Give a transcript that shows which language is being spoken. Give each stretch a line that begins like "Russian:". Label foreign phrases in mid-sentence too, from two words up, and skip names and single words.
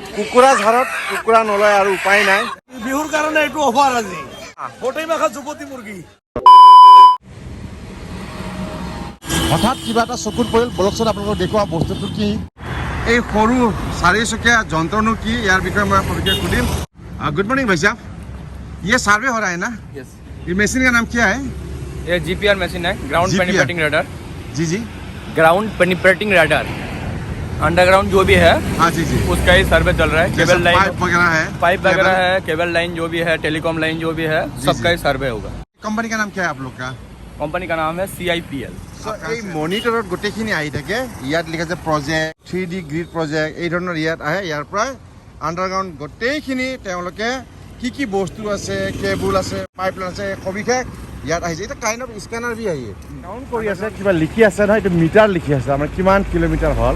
Assamese: কুকুৰা ঝাৰত কুকুৰা নলয় আৰু উপায় নাই। বিহুৰ কাৰণে এইটো অফাৰ আজি গোটেই মাখা যুৱতী মুৰ্গী। হঠাৎ কিবা এটা চকুত পৰিল, বলকচোন আপোনালোকক দেখুওৱা বস্তুটো কি। এই সৰু চাৰিচকীয়া যন্ত্ৰনো কি, ইয়াৰ বিষয়ে মই সবিশেষ সুধিম।
English: good morning
Hindi: भाई साहब, ये सर्वे हो रहा है ना? यस। ये मशीन का नाम क्या है? ये जीपीआर मशीन है, ग्राउंड GPR?
English: penetrating radar.
Hindi: जी जी।
English: ground penetrating radar,
Hindi: अंडरग्राउंड जो भी है हाँ जी जी। उसका ही सर्वे चल रहा है। जैसे
English: cable line
Hindi: पाइप वगैरह है, पाइप वगैरह है,
English: cable line
Hindi: जो भी है,
English: telecom line
Hindi: जो भी है, जी, सबका जी। ही सर्वे होगा। कंपनी का नाम क्या है आप लोग का? कंपनी का नाम है CIPL।
Assamese: এই মনিটৰত গোটেইখিনি আহি থাকে। ইয়াত লিখা আছে
English: project 3D grid project,
Assamese: এই ধৰণৰ ইয়াত আহে। ইয়াৰ পৰা আণ্ডাৰগ্ৰাউণ্ড গোটেইখিনি তেওঁলোকে কি কি বস্তু আছে, কেবুল আছে, পাইপলাইন আছে, সবিশেষ ইয়াত আহিছে। এতিয়া
English: kind of scanner
Assamese: বি আহি কাউণ্ট কৰি আছে, কিবা লিখি আছে নহয়, এইটো মিটাৰ লিখি আছে, আমাৰ কিমান কিলোমিটাৰ হ'ল।